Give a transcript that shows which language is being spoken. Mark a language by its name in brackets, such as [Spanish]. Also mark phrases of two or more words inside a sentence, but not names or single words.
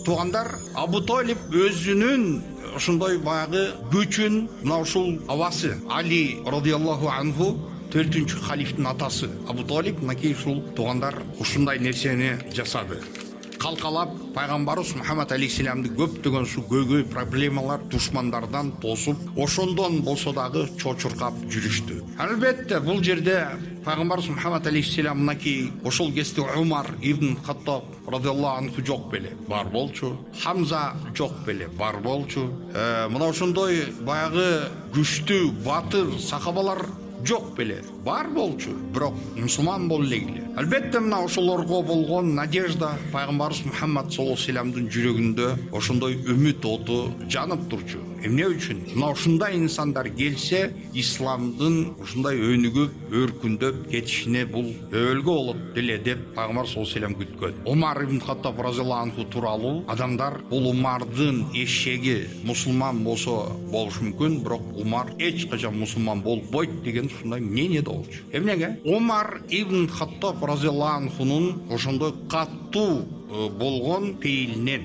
[Kyrgyz] Туугандар, Абу Толиб өзүнүн ошондой баягы күчүн, мына ушул абасы Али [Arabic] رضي الله عنه [Kyrgyz] 4-чү халифтин атасы Абу Толиб мынакей ушул туугандар ушундай нерсени жасады. Калкалап пайгамбарыбыз Мухаммад алейхиссаламды көптөгөн ушу көйгөй проблемалар душмандардан тосуп, ошондон болсо дагы чочуркап жүрүштү. Албетте бул жерде пайгамбарыбыз Мухаммад алейхиссалам мынакей ошол кезде Умар ибн Хаттаб радиаллаху анху жок беле, бар болчу. Хамза жок беле, бар болчу. Мына ошондой баягы күчтүү батыр сахабалар жок беле, бар болчу. Бирок мусулман боло эле. Албетте мына ошолорго болгон надежда пайгамбарыбыз Мухаммад [Arabic] صلى الله عليه وسلم [Kyrgyz] жүрөгүндө ошондой үмүт оту жанып турчу. Эмне үчүн? Мына ушундай инсандар келсе, исламдын ушундай өнүгүп, өркүндөп кетишине бул өбөлгө болот деле деп пайгамбар [Arabic] صلى الله عليه وسلم [Kyrgyz] күткөн. Умар ибн Хаттаб [Arabic] رضي الله عنه [Kyrgyz] тууралуу адамдар бул Умардын эшеги мусулман болсо болушу мүмкүн, бирок Умар эч качан мусулман болбойт деген ушундай мнение да болчу. Эмнеге? Умар ибн Хаттаб [Arabic] رضي الله عنه [Kyrgyz] ошондой каттуу болгон пейилинен.